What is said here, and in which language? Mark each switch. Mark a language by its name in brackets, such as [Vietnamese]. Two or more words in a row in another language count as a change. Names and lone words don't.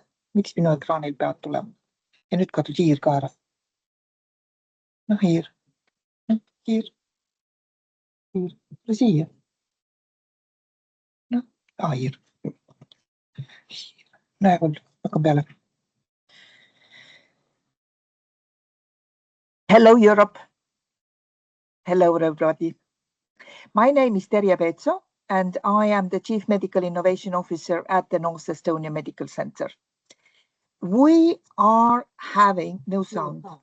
[Estonian] Miks minu ekraanil peavad tulema? Ja nüüd kadus hiir ka ära. Noh, hiir. Hiir. Hiir. Tule siia. Noh, hiir. Näe küll, hakkan peale. [English] Hello, Europe. Hello, everybody. My name is Theresa PCP, and I am the Chief Medical Innovation Officer at the North Estonia Medical Center. We are having no sound.